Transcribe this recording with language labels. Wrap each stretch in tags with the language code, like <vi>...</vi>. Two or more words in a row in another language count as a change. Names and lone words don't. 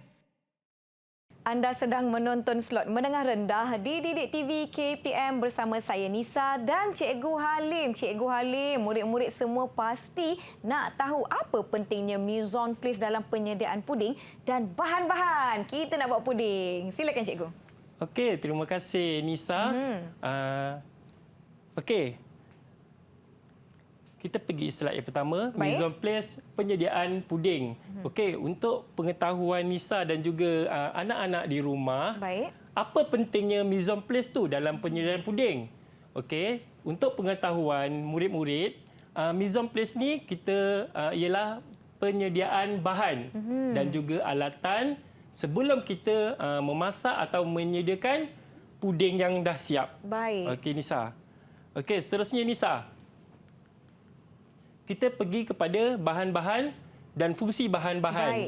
<ms>Anda sedang menonton slot menengah rendah di Didik TV KPM bersama saya Nisa dan Cikgu Halim. Cikgu Halim, murid-murid semua pasti nak tahu apa pentingnya</ms> <fr>mise en place</fr> <ms>dalam penyediaan puding dan bahan-bahan kita nak buat puding. Silakan Cikgu. Okey, terima kasih Nisa. Okey. Kita pergi slide yang pertama, Baik.</ms> <fr>mise en place</fr> <ms>penyediaan puding. Okey, untuk pengetahuan Nisa dan juga anak-anak di rumah, Baik. apa pentingnya</ms> <fr>mise en place</fr> <ms>tu dalam penyediaan puding? Okey, untuk pengetahuan murid-murid,</ms> <fr>mise en place</fr> <ms>ni kita ialah penyediaan bahan dan juga alatan sebelum kita memasak atau menyediakan puding yang dah siap. Baik. Okey Nisa. Okey, seterusnya Nisa. Kita pergi kepada bahan-bahan dan fungsi bahan-bahan.</ms>